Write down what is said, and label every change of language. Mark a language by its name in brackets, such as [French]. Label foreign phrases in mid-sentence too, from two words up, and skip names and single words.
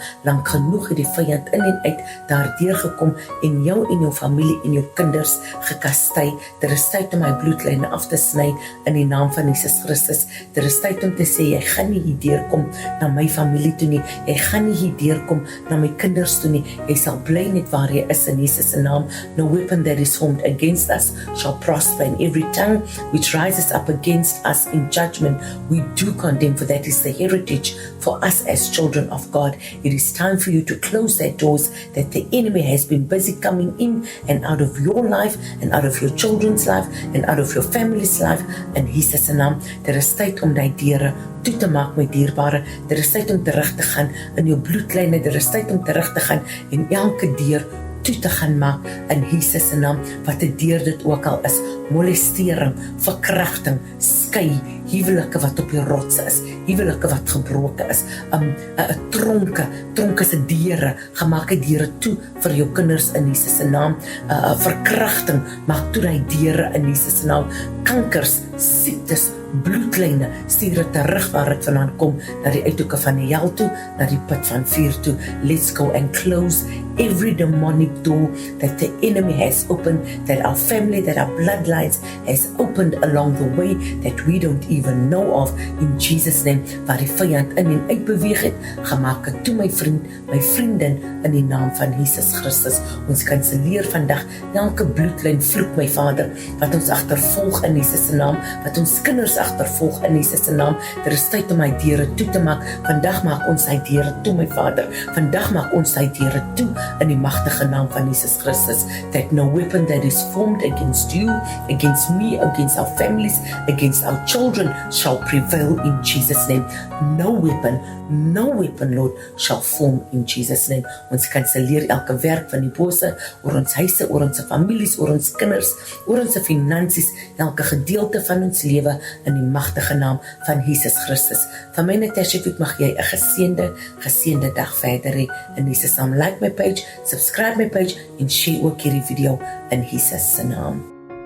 [Afrikaans] Lank genoeg het die vyand in en uit daardeur gekom en jou familie en jou kinders gekastei. Dit is tyd om my bloedlyne af te sny in die naam van Jesus Christus. Dit is tyd om te sê, jy gaan nie hier deurkom na my familie toe nie, jy gaan nie hier deurkom na my kinders toe nie, jy sal bly net waar jy is in Jesus se naam. [English] No weapon that is formed against us shall prosper, and every tongue which rises up against us in judgment we do condemn, for that is the heritage for us as children of God. It is time for you to close that doors that the enemy has been busy coming in and out of your life and out of your children's life and out of your family's life in [Afrikaans] Jesus se naam. Dit is tyd om die deure toe te maak, my dierbare. Dit is tyd om terug te gaan in jou bloedlyne, dit is tyd om terug te gaan en elke deur toe te gaan maak in Jesus se naam, wat 'n deur dit ook al is, molestering, verkrachting, skei, huwelike wat op die rotse is, huwelike wat gebroken is, tronke se deure, gemaak deure toe vir jou kinders in Jesus se naam, verkrachting, maak toe die deure in Jesus se naam, kankers, siektes, bloedlyne, stuur dit terug waar dit vandaan kom, na die uithoeke van die hel toe, na die put van vuur toe. [English] Let's go and close every demonic door that the enemy has opened, that our family, that our bloodlines has opened along the way, that we don't even know of, in Jesus' name, [Afrikaans] waar die vyand in en uit beweeg het, gemaak het toe my vriend, my vriendin, in die naam van Jesus Christus. Ons kanseleer vandag elke bloedlyn vloek, my Vader, wat ons agtervolg in Jesus se naam, wat ons kinders agtervolg in Jesus se naam. Dit is tyd om my deure toe te maak. Vandag maak ons sy deure toe, my Vader. Vandag maak ons sy deure toe in die magtige naam van Jesus Christus. [English] That no weapon that is formed against you, against me, against our families, against our children shall prevail in Jesus' name. No weapon, Lord, shall form in Jesus' name. [Afrikaans] Ons kanseleer elke werk van die bose oor ons huise, oor ons families, oor ons kinders, oor ons finansies, elke gedeelte van ons lewe in die magtige naam van Jesus Christus. Van my Natasha Fick, mag jy 'n geseënde dag verder hê in Jesus naam. [English] Like my page, subscribe my page [Afrikaans] en share ook hierdie video in Jesus se naam.